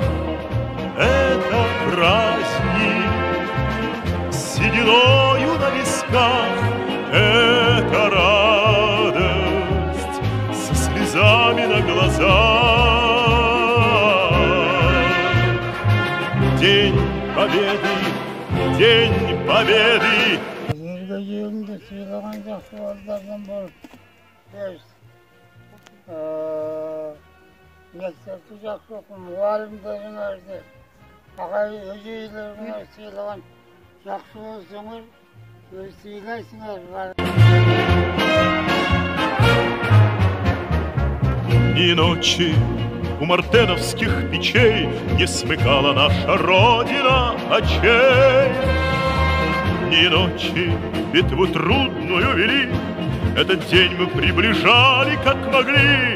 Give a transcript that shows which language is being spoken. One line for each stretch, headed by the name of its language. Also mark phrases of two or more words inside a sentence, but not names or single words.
Russian: Это праздник с сединою на висках. Это радость со слезами на глазах. День Победы, День Победы.
Kazakh: Жерге жерінде сыйлаған жақсы балдардан болып мектепті жақсы оқып, мұғалімдеріңізді, ағай өжейлеріңіз сыйлаған жақсы болсаңыз,
Russian: Ни ночи у мартеновских печей не смыкала наша Родина очей. Ни ночи битву трудную вели, этот день мы приближали как могли.